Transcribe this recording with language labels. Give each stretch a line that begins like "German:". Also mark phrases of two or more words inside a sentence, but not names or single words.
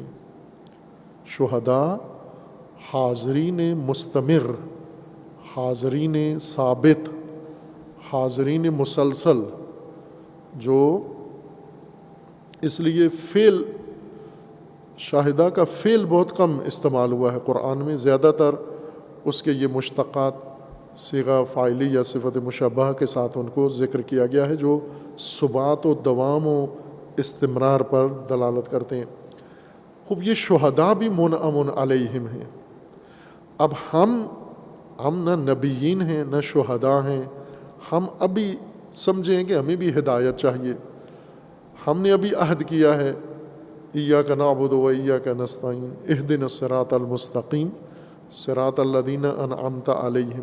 Urdu: شہداء حاضرین مستمر، حاضرین ثابت، حاضرین مسلسل، جو اس لیے فعل شاہدہ کا فعل بہت کم استعمال ہوا ہے قرآن میں، زیادہ تر اس کے یہ مشتقات صیغہ فاعلی یا صفت مشبہہ کے ساتھ ان کو ذکر کیا گیا ہے، جو ثبات و دوام و استمرار پر دلالت کرتے ہیں۔ خوب یہ شہداء بھی
Arabic: منعم علیہم
Urdu: ہیں۔ اب ہم نہ نبیین ہیں نہ شہداء ہیں، ہم ابھی سمجھیں کہ ہمیں بھی ہدایت چاہیے۔ ہم نے ابھی عہد کیا ہے،
Arabic: ایاک نعبد و ایاک نستعین اہدنا الصراط المستقیم صراط الذین انعمت علیہم۔